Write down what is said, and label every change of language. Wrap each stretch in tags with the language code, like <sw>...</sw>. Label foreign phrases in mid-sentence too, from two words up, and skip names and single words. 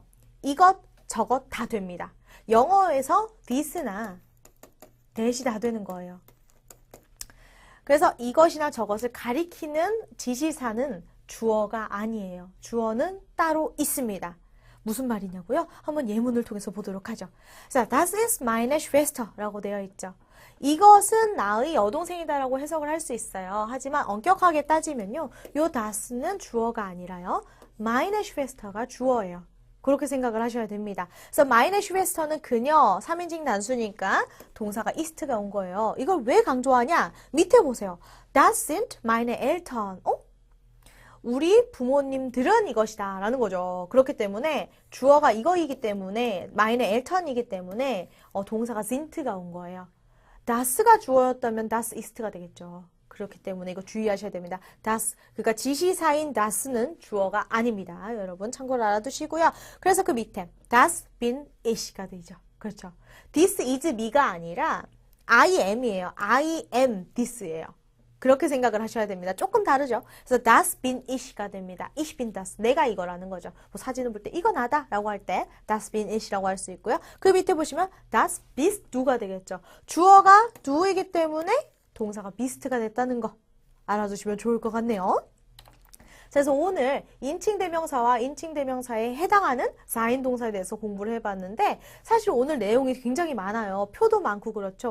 <ko>이것, 저것 다 됩니다. 영어에서 this나 that이 다 되는 거예요. 그래서 이것이나 저것을 가리키는 지시사는 주어가 아니에요. 주어는 따로 있습니다. 무슨 말이냐고요? 한번 예문을 통해서 보도록 하죠. 자,</ko> <de>das ist meine Schwester</de> <ko>라고 되어 있죠. 이것은 나의 여동생이다라고 해석을 할 수 있어요. 하지만 엄격하게 따지면요. 요 das는 주어가 아니라요.</ko> <de>meine Schwester</de> <ko>가 주어예요. 그렇게 생각을 하셔야 됩니다. 그래서</ko> <de>meine Schwester</de> <ko>는 그녀, 3인칭 단수니까 동사가 ist가 온 거예요. 이걸 왜 강조하냐? 밑에 보세요.</ko> <de>Das sind meine Eltern.</de> <ko>우리 부모님들은 이것이다 라는 거죠. 그렇기 때문에 주어가 이거이기 때문에</ko> <de>meine Eltern</de> <ko>이기 때문에 동사가 sind가 온 거예요. das가 주어였다면</ko> <de>das ist</de> <ko>가 되겠죠. 그렇기 때문에 이거 주의하셔야 됩니다. das, 그러니까 지시사인 das는 주어가 아닙니다. 여러분 참고로 알아두시고요. 그래서 그 밑에</ko> <de>das bin ich</de> <ko>가 되죠. 그렇죠.</ko> <en>this is me가 아니라 I am이에요. I am this예요.</en> <ko>그렇게 생각을 하셔야 됩니다. 조금 다르죠. 그래서</ko> <de>das bin ich</de> <ko>가 됩니다.</ko> <de>ich bin das,</de> <ko>내가 이거라는 거죠. 뭐 사진을 볼 때 이거 나다 라고 할 때</ko> <de>das bin ich</de> <ko>라고 할 수 있고요. 그 밑에 보시면</ko> <de>das bist du</de> <ko>가 되겠죠. 주어가 du이기 때문에 동사가 beast가 됐다는 거 알아두시면 좋을 것 같네요. 그래서 오늘 인칭대명사와 인칭대명사에 해당하는 4인 동사에 대해서 공부를 해봤는데 사실 오늘 내용이 굉장히 많아요. 표도 많고 그렇죠.</ko>